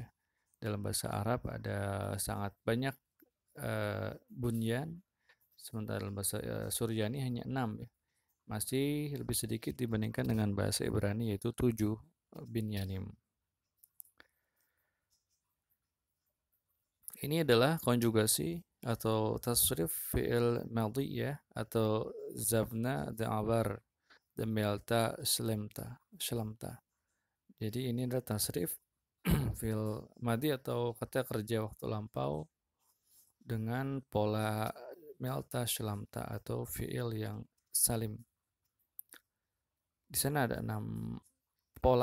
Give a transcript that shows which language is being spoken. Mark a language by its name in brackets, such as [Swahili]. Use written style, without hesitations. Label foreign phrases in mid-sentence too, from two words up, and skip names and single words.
[Indonesian] Dalam bahasa Arab ada sangat banyak bunyan, sementara dalam bahasa Suryani hanya 6, ya. Masih lebih sedikit dibandingkan dengan bahasa Ibrani, yaitu 7 binyanim. Ini adalah konjugasi atau [Arabic] تصريف فعل ماضي, [Indonesian] ya, atau [Classical Syriac] ܙܒܢܐ ܕܥܒܪ ܕܡܠܬܐ ܫܠܡܬܐ. [Indonesian] Jadi ini adalah [Arabic] تصريف فعل ماضي [Indonesian] atau kata kerja waktu lampau dengan pola [Classical Syriac] ܡܠܬܐ ܫܠܡܬܐ [Indonesian] atau fi'il yang salim. Di sana ada 6 pola.